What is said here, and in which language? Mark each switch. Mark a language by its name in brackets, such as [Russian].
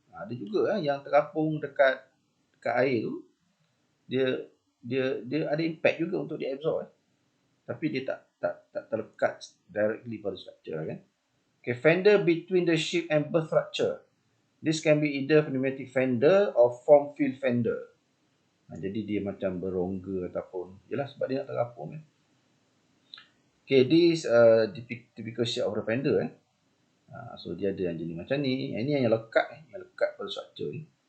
[Malay] Ada juga yang terapung dekat air tu. Dia ada impact juga untuk dia absorb. Tapi dia tak terlekat directly pada structure kan. [English] Okay, fender between the ship and berth structure. This can be either pneumatic fender or form fill fender. [Malay] Jadi dia macam berongga ataupun jelas sebab dia nak terapung kan. [English] Okay, this typical shape of the fender. [Malay] So dia ada yang jenis macam ni. Ini yang lekat pada structure ni.